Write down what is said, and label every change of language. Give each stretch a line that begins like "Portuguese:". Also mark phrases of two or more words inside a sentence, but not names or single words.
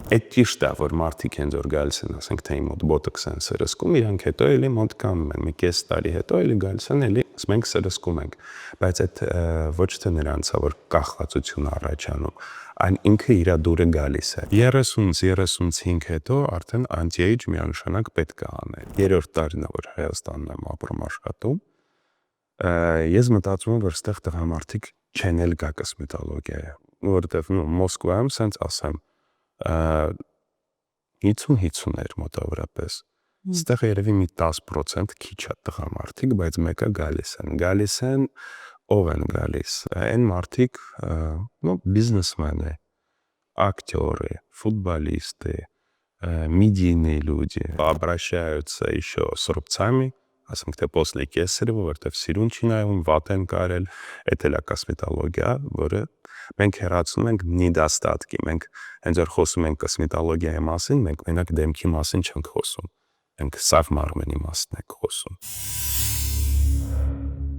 Armenian: Այդ ճիշտ է, որ մարդիկ հենց որ գալիս են, ասենք թե իմ մոտ բոտոքս են սրսկում, իրանք հետո էլի մոտ կանում են, մի կես տարի հետո էլի գալիս են, էլի մենք սրսկում ենք, բայց այդ ոչ թե նրանց է, որ կախվածություն առաջանում, այն ինքը իր դուրը գալիս է։ 30-35 հետո արդեն anti-age միանշանակ պետք է անել։ Երրորդ տարին է, որ Հայաստանում եմ ապրում աշխատում, ես մտածում եմ, որ այստեղ տղամարդիկ չեն էլ գա կոսմետոլոգիա, որովհետև Մոսկվայում սենց ասեմ 50-50 էր մոտավորապես։ Այստեղ երևի մի 10% քիչ է տղամարդիկ, բայց մեկը գալիս են, ով են галис, այն մարդիկ,
Russian: бизнесмены, актеры, футболисты, медийные люди обращаются еще с рубцами,
Armenian: ասենք թե
Russian: после кесарева,
Armenian: որտեվ սիրուն չի նայում, վատ են կարել, էդ էլ է կոսմետոլոգիա, որը մենք հեռացնում ենք недостатки, մենք հենց որ խոսում ենք կոսմետոլոգիայի մասին, մենք մենակ դեմքի մասին չենք խոսում, մենք սավ մարմնի մասին ենք խոսում։